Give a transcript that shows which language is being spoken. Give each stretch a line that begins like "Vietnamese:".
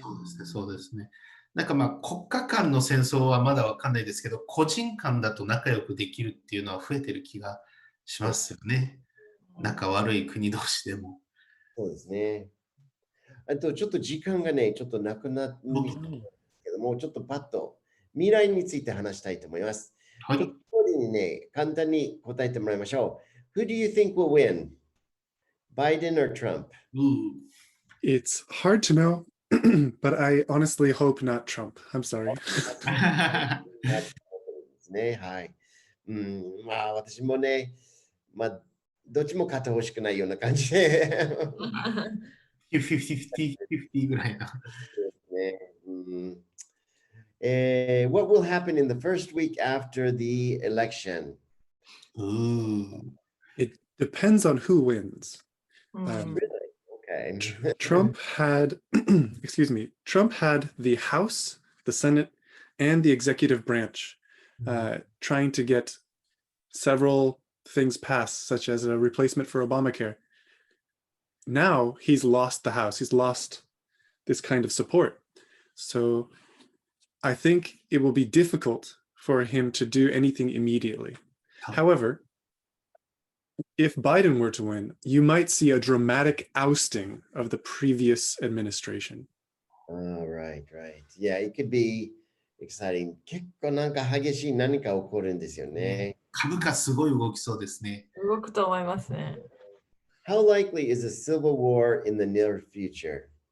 Japanese: そうですね、そうですね。なんかまあ国家間の戦争はまだわかんないですけど、個人間だと仲良くできるっていうのは増えてる気がしますよね。仲悪い国同士でも。そうですね。あとちょっと時間がね、ちょっとなくなってけども、ちょっとパッと未来について話したいと思います。はい。ちょっとここでね、簡単に答えてもらいましょう。
English: Who do you think will win? Biden or Trump? It's hard to know, but I honestly hope not Trump. I'm sorry.
Japanese: ですね、はい。まあ私もね、まあどっちも勝ってほしくないような感じで。 50-50ぐらいな。ね、
English: What will happen in the first week after the election? It depends on who wins. Okay. Trump had, excuse me, Trump had the House, the Senate, and the executive branch trying to get several things passed, such as a replacement for Obamacare. Now he's lost the House. He's lost this kind of support. So I think it will be difficult for him to do anything immediately. However, if Biden were to win, you might see a dramatic ousting of the previous administration. Oh, right. Yeah, it could be exciting.
Japanese: 結構なんか激しい何か起こるんですよね。株価すごい動きそうですね。動くと思いますね。
English: How likely is a civil war in the near future?